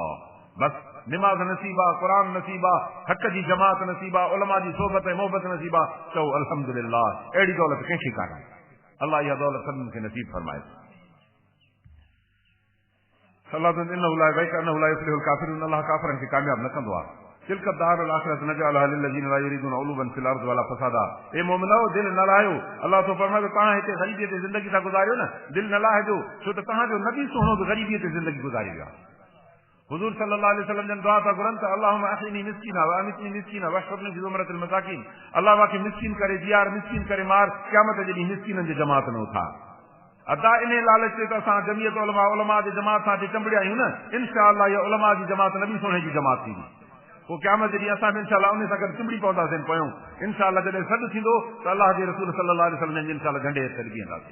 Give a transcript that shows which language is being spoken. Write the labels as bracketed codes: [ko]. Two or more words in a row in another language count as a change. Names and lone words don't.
[sd] बसि निमाज़ नसीब आहे, क़ुरान नसीब आहे, हक़ जी जमात नसीब आहे, उलमा जी सोबत ऐं मोहबत नसीब आहे। चओ अल्हम्दुलिल्लाह। अहिड़ी दौलत कंहिंखे कान्हे। अल्लाह इहा दौलत सभिनी खे नसीब फरमाए। अल्लाह काफ़िरनि खे कामयाब न कंदो आहे। [ar] تلك الدار الآخرة نجعلها للذين لا يريدون علوا في الأرض ولا فسادا. [sd] ए मोमिनो दिल न लाहियो। अल्लाह तो फरमाए त तव्हां हिते ग़रीबीअ ते ज़िंदगी था गुज़ारियो न, दिल न लाहिजो, छो त तव्हांजो नबी सुहिणो बि ग़रीबीअ ते ज़िंदगी गुज़ारी वियो आहे। हुज़ूर [ar] صلى الله عليه وسلم [sd] जन दुआ था घुरनि त [ar] اللهم أحيني مسكينا وأمتني مسكينا واحشرني في زمرة المساكين. [sd] अल्लाह मूंखे मिस्कीन करे जियार, मिस्कीन करे मार, क़यामत जे ॾींहुं मिस्कीननि जी जमात में उथार। अदा इन लालच ते त असां जमियत उलमा जी जमात सां चिंबड़िया आहियूं न। इंशाअल्लाह इहा उलमा जी जमात नबी सुहिणे जी जमात थींदी। पोइ क़यामत जे ॾींहुं असां बि इंशाअल्लाह उन सां गॾु चिंबड़ी पवंदासीं पोयूं। इंशाअल्लाह जॾहिं सॾु थींदो त अल्लाह जे रसूल [ar] صلى الله عليه وسلم [sd] इंशाअल्लाह झंडे हेठि बीहंदासीं।